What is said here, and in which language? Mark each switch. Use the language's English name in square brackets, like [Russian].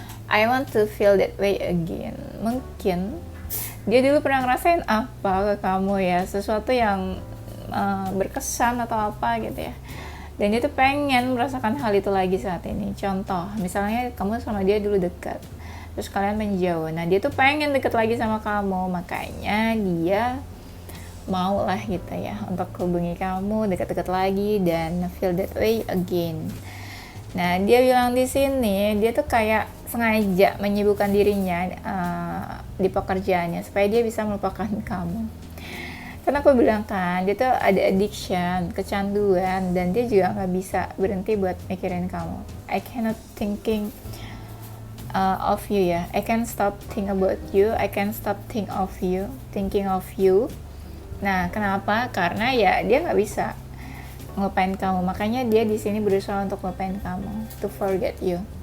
[English] I want to feel that way again. [Indonesian] Mungkin dia dulu pernah ngerasain apa ke kamu ya, sesuatu yang berkesan atau apa gitu ya. Dan dia tuh pengen merasakan hal itu lagi saat ini. Contoh, misalnya kamu sama dia dulu dekat, terus kalian menjauh. Nah, dia tuh pengen deket lagi sama kamu, makanya dia mau lah gitu ya untuk hubungi kamu dekat-dekat lagi dan [English] feel that way again. [Indonesian] Nah, dia bilang di sini dia tuh kayak sengaja menyibukkan dirinya di pekerjaannya supaya dia bisa melupakan kamu. Karena aku bilang kan, dia tuh ada addiction, kecanduan, dan dia juga nggak bisa berhenti buat mikirin kamu. [English] I cannot thinking of you ya. I can't stop think about you. I can't stop thinking of you. [Indonesian] Nah, kenapa? Karena ya dia nggak bisa ngelupain kamu. Makanya dia di sini berusaha untuk ngelupain kamu, [English] to forget you.